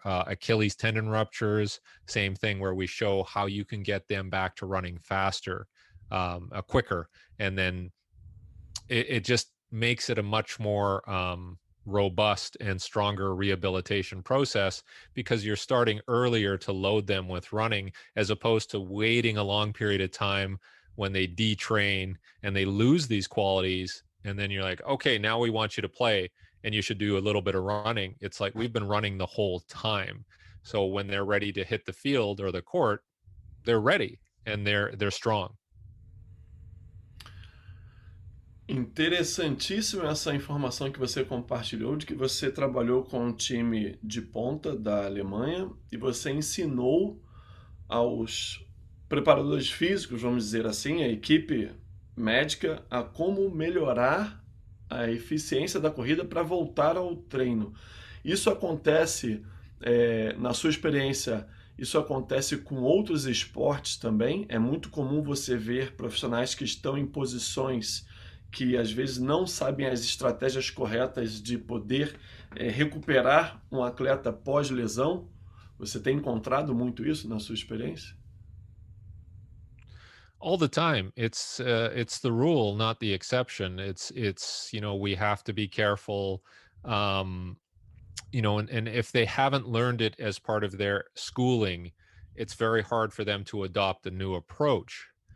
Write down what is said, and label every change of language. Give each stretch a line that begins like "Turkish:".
English: Achilles tendon ruptures, same thing, where we show how you can get them back to running faster, quicker, and then it just makes it a much more robust and stronger rehabilitation process, because you're starting earlier to load them with running, as opposed to waiting a long period of time when they detrain and they lose these qualities, and then you're like, okay, now we want you to play and you should do a little bit of running. It's like, we've been running the whole time. So when they're ready to hit the field or the court, they're ready and they're strong.
Portuguese: Interessantíssima essa informação que você compartilhou, de que você trabalhou com um time de ponta da Alemanha e você ensinou aos preparadores físicos, vamos dizer assim, a equipe médica, a como melhorar a eficiência da corrida para voltar ao treino. Isso acontece, na sua experiência, isso acontece com outros esportes também? É muito comum você ver profissionais que estão em posições que às vezes não sabem as estratégias corretas de poder recuperar um atleta pós-lesão. Você tem encontrado muito isso na sua experiência?
English: All the time. It's the rule, not the exception. It's we have to be careful, um and if they haven't learned it as part of their schooling, it's very hard for them to adopt a new approach.